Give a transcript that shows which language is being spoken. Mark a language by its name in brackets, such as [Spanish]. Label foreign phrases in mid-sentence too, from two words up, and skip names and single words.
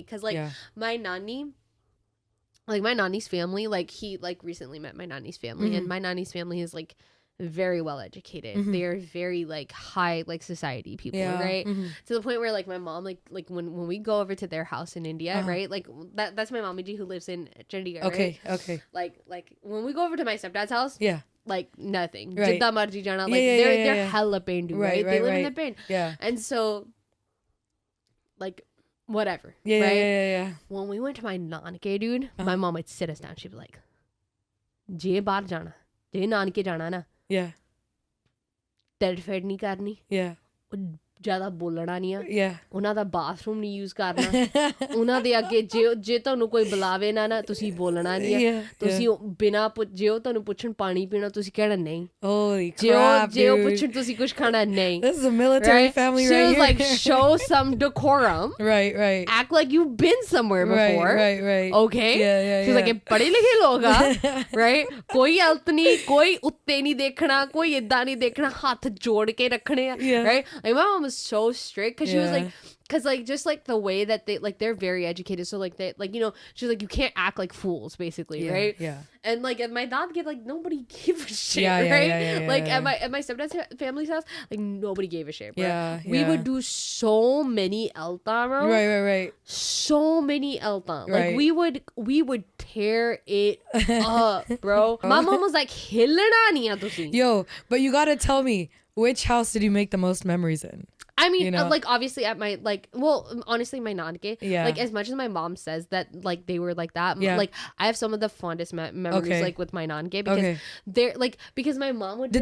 [English] Because like my nanny's family, like he like recently met my nanny's family, and my nanny's family is like very well educated. They are very like high like society people, right? To the point where like my mom like when we go over to their house in India, right? Like that's my mommy who lives in Chandigarh. Okay. Like when we go over to my stepdad's house, like nothing. Right. [Punjabi] ਜਿੱਦਾਂ ਮਰਜ਼ੀ ਜਾਣਾ, [English] like they're hella pained, right? They live in the pain. Yeah. And so like whatever. Yeah. When we went to my nanke, dude, my mom would sit us down. She'd be like, [Punjabi] "ਜੇ ਬਾਹਰ ਜਾਣਾ, ਜੇ ਨਾਨਕੇ ਜਾਣਾ ਨਾ." [English] Yeah. [Punjabi] Terrified ਨਹੀਂ ਕਰਨੀ. [English] Yeah. [Punjabi] ਜ਼ਿਆਦਾ ਬੋਲਣਾ ਨਹੀਂ ਆ. [English] Yeah. [Punjabi] ਉਹਨਾਂ ਦਾ ਬਾਥਰੂਮ ਨਹੀਂ ਯੂਜ਼ ਕਰਨਾ. ਉਹਨਾਂ ਦੇ ਅੱਗੇ ਜੇ ਤੁਹਾਨੂੰ ਕੋਈ ਬੁਲਾਵੇ ਨਾ ਤੁਸੀਂ ਬੋਲਣਾ ਨਹੀਂ ਆ. ਤੁਸੀਂ ਬਿਨਾ ਜੇ ਉਹ ਤੁਹਾਨੂੰ ਪੁੱਛਣ ਪਾਣੀ ਪੀਣਾ ਤੁਸੀਂ ਕਹਿਣਾ ਨਹੀਂ. [English] Holy crap, [Punjabi] ਜੇ ਉਹ ਪੁੱਛਣ ਤੁਸੀਂ ਕੁਝ ਖਾਣਾ ਨਹੀਂ. [English] This is a military family right here. She was like, show some decorum. Right. Act like you've been somewhere before. Right. Okay? Yeah. She was like, [Punjabi] ਇਹ ਪੜ੍ਹੇ ਲਿਖੇ ਲੋਕ ਆ. Right? ਕੋਈ ਹਲਤ ਨਹੀਂ, ਕੋਈ ਉੱਤੇ ਨਹੀਂ ਦੇਖਣਾ, ਕੋਈ ਏਦਾਂ ਨਹੀਂ ਦੇਖਣਾ, ਹੱਥ ਜੋੜ ਕੇ ਰੱਖਣੇ ਆ. [English] Right? Like my mom was so strict because she was like, because like just like the way that they like they're very educated, so like they like she's like you can't act like fools basically, right? And like at my dad get like nobody gave a shit, right? Like at my stepdad's family's house, like nobody gave a shit, bro. We would do so many elta, bro. Right. So many elta, like we would tear it up, bro. My mom was like, [Punjabi] "ਹਿੱਲਣਾ ਨਹੀਂ ਹੈ ਤੁਸੀਂ." [English] Yo, but you gotta tell me, which house did you make the most memories in? I mean, like obviously at my honestly my nanke, like as much as my mom says that like they were like that, like I have some of the fondest memories like with my nanke because they're like because my mom would.